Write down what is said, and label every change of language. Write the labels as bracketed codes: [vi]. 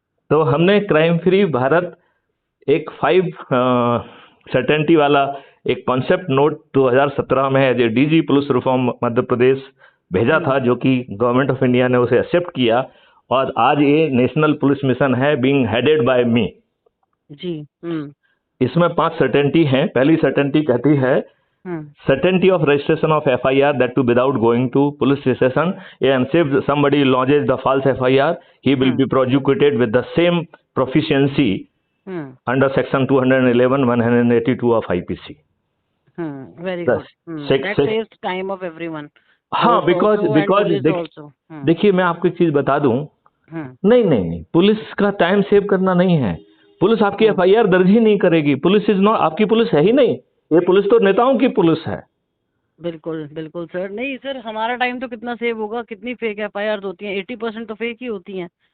[hi] तो हमने crime free Bharat एक 5 सर्टेनिटी वाला एक कॉन्सेप्ट नोट 2017 में [en] as a DG police reform [hi] Madhya Pradesh भेजा था, जो कि गवर्नमेंट ऑफ इंडिया ने उसे एक्सेप्ट किया, और आज ये नेशनल पुलिस मिशन है, [en] being headed by me [hi] जी। इसमें 5 सर्टेनिटी हैं। पहली सर्टेनिटी कहती है [en] certainty of registration of FIR, that too without going to police station, and if somebody lodges the false FIR, he will be prosecuted with the same proficiency under section 211 182 of IPC. Very good. That saves time of everyone. [hi] हाँ, because देखिए मैं आपको एक चीज बता दूं, नहीं, police का टाइम सेव करना नहीं है। पुलिस आपकी FIR दर्ज ही नहीं करेगी। [en] police is not, [hi] आपकी पुलिस है ही नहीं, ये पुलिस तो नेताओं की पुलिस है। बिल्कुल बिल्कुल सर। नहीं सर, हमारा टाइम तो कितना सेव होगा। कितनी फेक FIR होती हैं, 80% तो फेक ही होती हैं।